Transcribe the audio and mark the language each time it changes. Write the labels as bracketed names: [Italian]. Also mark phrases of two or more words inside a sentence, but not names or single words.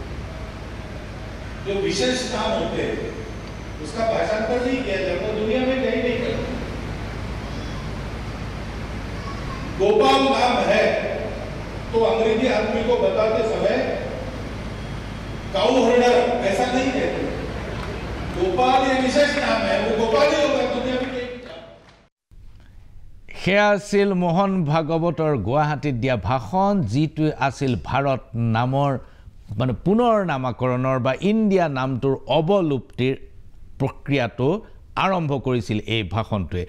[Hindi] जो विशेष नाम होते हैं उसका भाषांतर नहीं किया जाता, दुनिया में कहीं नहीं करता। गोपाल नाम है तो अंग्रेजी आदमी को बताते समय [English] cow herder [Hindi] ऐसा नहीं कहते, गोपाल ये विशेष नाम है, वो गोपाल ही होगा दुनिया में। [Assamese] সেয়া আছিল মোহন ভাগৱতৰ গুৱাহাটীত দিয়া ভাষণ, যিটো আছিল ভাৰত নামৰ মানে পুনৰ নামাকৰণৰ বা ইণ্ডিয়া নামটোৰ অৱলুপ্তিৰ প্ৰক্ৰিয়াটো আৰম্ভ কৰিছিল এই ভাষণটোৱে।